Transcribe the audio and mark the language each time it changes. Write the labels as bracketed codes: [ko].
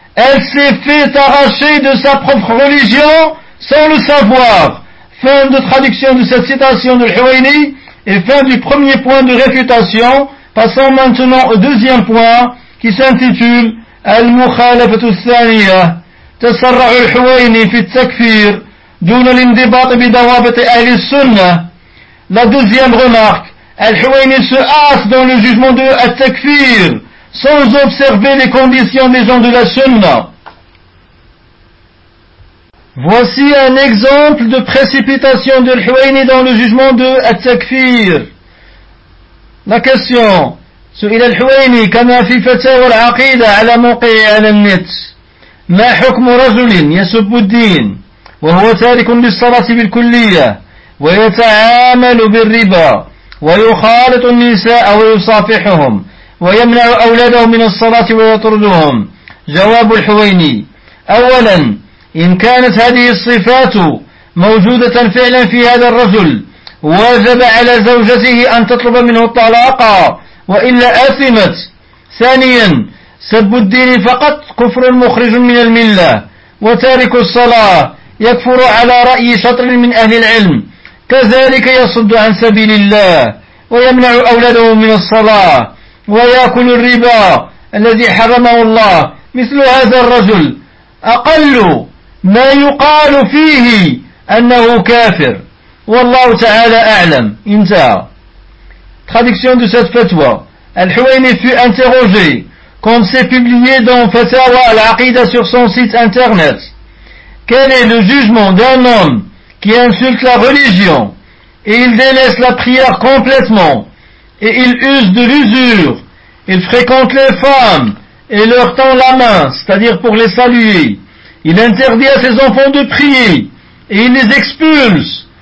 [fr] Elle s'est fait arracher de sa propre religion sans le savoir. Fin de traduction de cette citation de Al-Huwayni et fin du premier point de réfutation. Passons maintenant au deuxième point qui s'intitule Al-Mukhalafatu Thaniya. [ar] تسرع الحويني في التكفير دون الانضباط بضوابط أهل السنة. [fr] La deuxième remarque, الحويني se hâte dans le jugement de التكفير sans observer les conditions des gens de la Sunna. Voici un exemple de précipitation de الحويني dans le jugement de التكفير. La question, [ar] سئل الحويني كما في فتاوى العقيدة على موقع على النت. ما حكم رجل يسب الدين وهو تارك للصلاة بالكلية ويتعامل بالربا ويخالط النساء ويصافحهم ويمنع أولاده من الصلاة ويطردهم؟ جواب الحويني: أولا، إن كانت هذه الصفات موجودة فعلا في هذا الرجل وجب على زوجته أن تطلب منه الطلاق وإلا أثمت. ثانيا، سب الدين فقط كفر مخرج من الملة، وتارك الصلاة يكفر على رأي شطر من أهل العلم، كذلك يصد عن سبيل الله ويمنع أولاده من الصلاة ويأكل الربا الذي حرمه الله. مثل هذا الرجل أقل ما يقال فيه أنه كافر، والله تعالى أعلم. انتهى. [fr] Traduction de cette fatwa. Al-Huwayni fut interrogé quand c'est publié dans Fatawa al-Aqida sur son site internet. Quel est le jugement d'un homme qui insulte la religion et il délaisse la prière complètement et il use de l'usure, il fréquente les femmes et leur tend la main, c'est-à-dire pour les saluer, il interdit à ses enfants de prier et il les expulse?